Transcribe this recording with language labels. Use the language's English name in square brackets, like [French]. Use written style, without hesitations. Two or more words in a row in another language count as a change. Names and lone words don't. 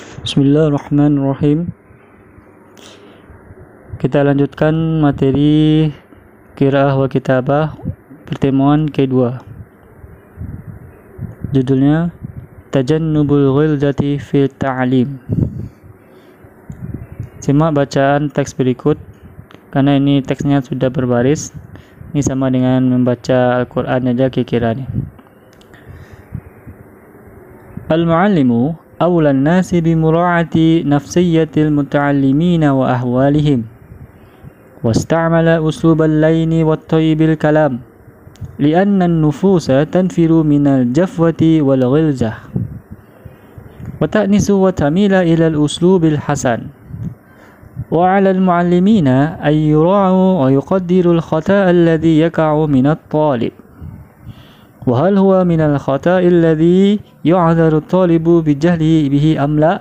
[Indonesian] Bismillahirrahmanirrahim. Kita lanjutkan materi [Arabic] قراءة وكتابة [Indonesian] pertemuan kedua. Judulnya [Arabic] تجنب الغلظة في التعليم. [Indonesian] Simak bacaan teks berikut karena ini teksnya sudah berbaris. Ini sama dengan membaca Al-Qur'an aja kira-kira nih. [Arabic] Al-muallimu أولى الناس بمراعاة نفسية المتعلمين وأحوالهم واستعمل أسلوب اللين والطيب الكلام لأن النفوس تنفر من الجفوة والغلظة وتأنس وتميل إلى الأسلوب الحسن وعلى المعلمين أن يراعوا ويقدروا الخطأ الذي يقع من الطالب وهل هو من الخطأ الذي يعذر الطالب بجهله به أم لا؟